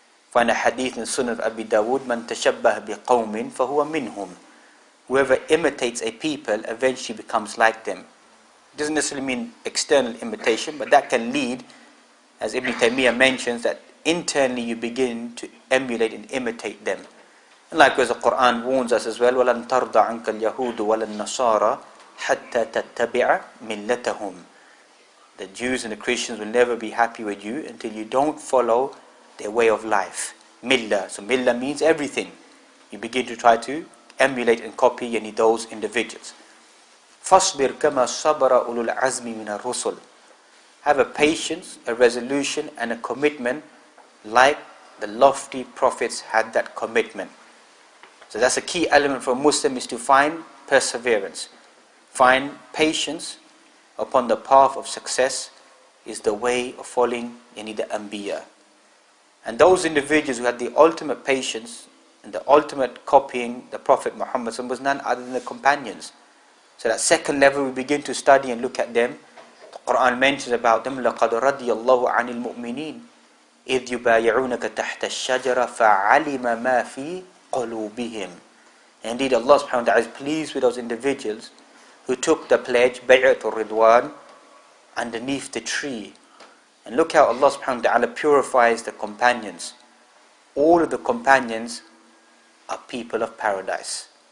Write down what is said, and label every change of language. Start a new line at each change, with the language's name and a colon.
English: Find a hadith in Sunan of Abi Dawood,
Arabic: مَنْ تَشَبَّهَ بِقَوْمٍ فَهُوَ مِنْهُمْ.
English: Whoever imitates a people eventually becomes like them. It doesn't necessarily mean external imitation, but that can lead, as Ibn Taymiyyah mentions, that internally you begin to emulate and imitate them. And likewise the Quran warns us as well,
Arabic: وَلَنْ تَرْضَ عَنْكَ الْيَهُودُ وَلَا النَّصَارَى حَتَّى تَتَّبِعَ مِلَّتَهُمْ.
English: The Jews and the Christians will never be happy with you until you don't follow their way of life. Millah. So millah means everything. You begin to try to emulate and copy any of those individuals.
Arabic: فَاصْبِرْ كَمَا صَبَرَ أُولُو الْعَزْمِ مِنَ الرُّسُلِ.
English: Have a patience, a resolution and a commitment like the lofty prophets had that commitment. So that's a key element for a Muslim, is to find perseverance, find patience upon the path of success, is the way of following the Anbiya. And those individuals who had the ultimate patience and the ultimate copying the Prophet Muhammad was none other than the companions. So that second level, we begin to study and look at them. The Quran mentions about them,
Arabic: لَقَدْ رَضِيَ اللَّهُ عَنِ الْمُؤْمِنِينَ إِذْ يُبَايِعُونَكَ تَحْتَ الشَّجَرَةِ فَعَلِمَ مَا فِي قُلُوبِهِمْ.
English: Indeed, Allah subhanahu wa ta'ala is pleased with those individuals who took the pledge, Bay'at al-Ridwan, underneath the tree. And look how Allah subhanahu wa ta'ala purifies the companions. All of the companions are people of paradise.